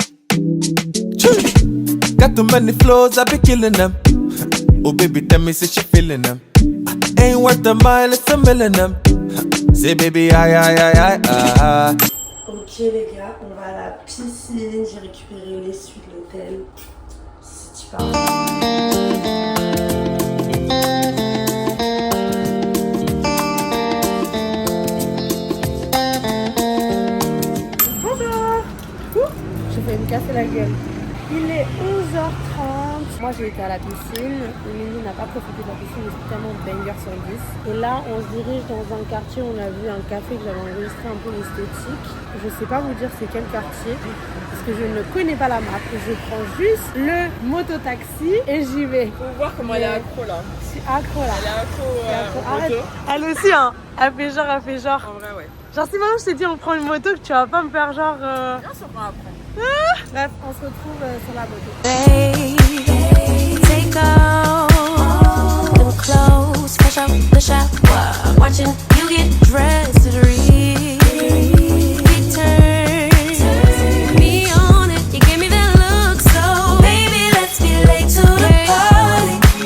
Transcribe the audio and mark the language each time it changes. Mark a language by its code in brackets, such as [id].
[en] Got too many flows, I be killing them. Oh baby, tell me, say she feeling them. Ain't worth a mile, it's a million them. Say baby, aïe. [fr] Ok les gars, on va à la piscine. J'ai récupéré les suites de l'hôtel. Si tu pars. Bonjour. J'ai failli me casser la gueule. Il est 11h30. Moi j'ai été à la piscine. Émilie n'a pas profité de la piscine, mais c'est tellement banger sur 10. Et là on se dirige dans un quartier où on a vu un café que j'avais enregistré un peu l'esthétique. Je sais pas vous dire c'est quel quartier parce que je ne connais pas la map. Je prends juste le mototaxi et j'y vais. Faut voir comment elle est accro là. Je suis accro là. Elle est accro Arrête. moto. Elle aussi hein. Elle fait genre. En vrai ouais. Genre si maintenant je te dis on prend une moto que tu vas pas me faire genre. Bien sûr pas après. Bref, on se retrouve sur la moto. [en] Hey, take off them clothes, fresh out the shower, watching you get dressed to the return. Me on it, you give me that look, so baby, let's be late to the party.